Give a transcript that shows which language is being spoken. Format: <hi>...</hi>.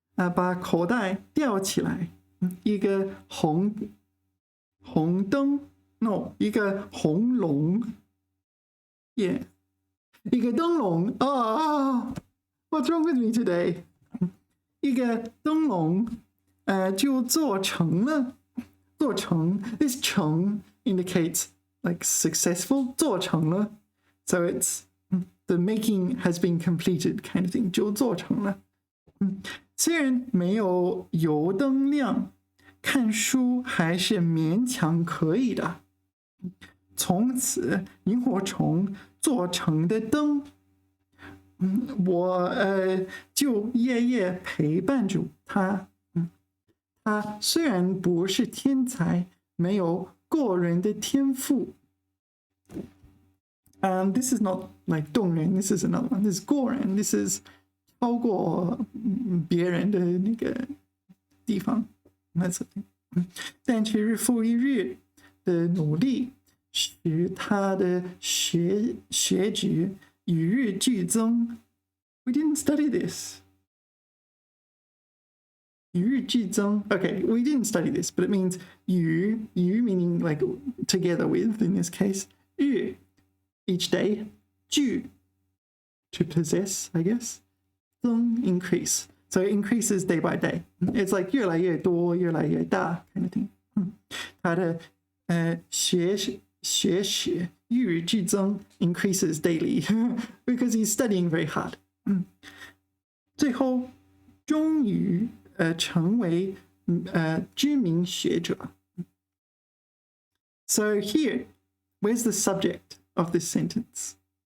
<zh>把口袋吊起来，一个红灯 ，no， 一个红龙 ，yeah， 一个灯笼 ， What's wrong with me today？一个灯笼，就做成了，做成</zh> <en>，this 成 indicates like successful，</en> <zh>做成了</zh> <en>，so it's the making has been completed kind of thing，</en> <zh>就做成了。虽然没有油灯亮，看书还是勉强可以的。从此，萤火虫做成的灯，我就夜夜陪伴着他。他虽然不是天才，没有过人的天赋。</zh> <en>This is not like 动人 ，this is another one. This is 过人 ，this is</en> <zh>超过别人的那个地方。</zh> <en>That's the thing.</en> <zh>但却日复一日的努力，使他的学识与日俱增。</zh> <en>We didn't study this.</en> <zh>与日俱增.</zh> <en>Okay, we didn't study this, but it means 与 meaning like together with in this case. 日 each day. 俱 to possess, I guess. 增 increase. So it increases day by day. It's like</en> <zh>越来越多，越来越大</zh> <en>kind of thing.</en> <zh>他的学识与日俱增</zh> <en>increases daily because he's studying very hard.</en> <zh>最后终于成为知名学者。</zh> <en>So here, where's the subject of this sentence?</en>